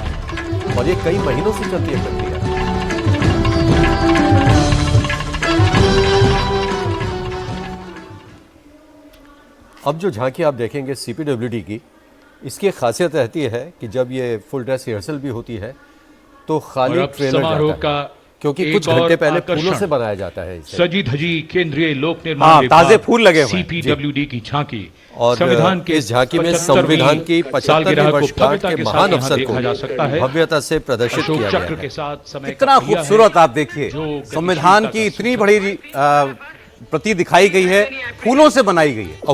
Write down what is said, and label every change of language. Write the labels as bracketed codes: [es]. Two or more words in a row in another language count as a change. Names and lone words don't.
[hi] और ये कई महीनों से चलती है प्रक्रिया। अब जो झांकी आप देखेंगे सीपीडब्ल्यूडी की, इसकी खासियत रहती है कि जब ये [en] full dress rehearsal [hi] भी होती है तो खाली ट्रेलर जाता है, क्योंकि कुछ घंटे पहले फूलों से बनाया जाता है इसे। सजी धजी केंद्रीय लोक निर्माण विभाग, ताजे फूल लगे हुए हैं, सीपीडब्ल्यूडी की झांकी और संविधान के इस झांकी में संविधान की 75वीं वर्षगांठ के महान अवसर को भव्यता से प्रदर्शित किया गया है। कितना खूबसूरत, आप देखिए संविधान की इतनी बड़ी प्रति दिखाई गई है, फूलों से बनाई गई है,